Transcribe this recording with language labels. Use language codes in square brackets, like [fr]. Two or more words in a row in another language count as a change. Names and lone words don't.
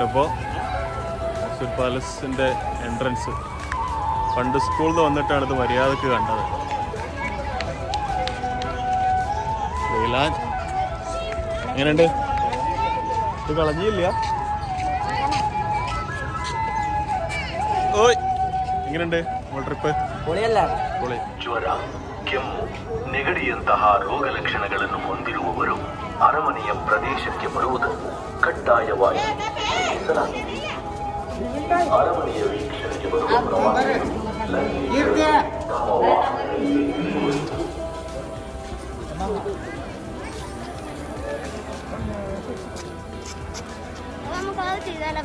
[ml] ഇപ്പോൾ മൈസൂർ പാലസിന്റെ എൻട്രൻസ് പണ്ട് സ്കൂളിൽ നിന്ന് വന്നിട്ടാണ് ഇത് മര്യാദക്ക് കണ്ടത്. വെയിലാൻ എങ്ങനെയുണ്ട്? ഇത് കളഞ്ഞില്ല. ഓയ് എങ്ങനെയുണ്ട് നമ്മൾ ട്രിപ്പ്? പൊളി. [kn] ಜ್ವರ, ಕೆಮ್ಮು, ನೆಗಡಿಯಂತಹ ರೋಗ ಲಕ್ಷಣಗಳನ್ನು ಹೊಂದಿರುವವರು ಅರಮನೆಯ ಪ್ರದೇಶಕ್ಕೆ ಬರುವುದನ್ನು ಕಡ್ಡಾಯವಾಗಿ ಸೂಚಿಸಲಾಗಿದೆ. ಅರಮನೆಯ ವೀಕ್ಷಣೆಗೆ ಬರುವ ಪ್ರವಾಸಿಗರು ತಮ್ಮ [ml] നമുക്കത് ചെയ്താലോ?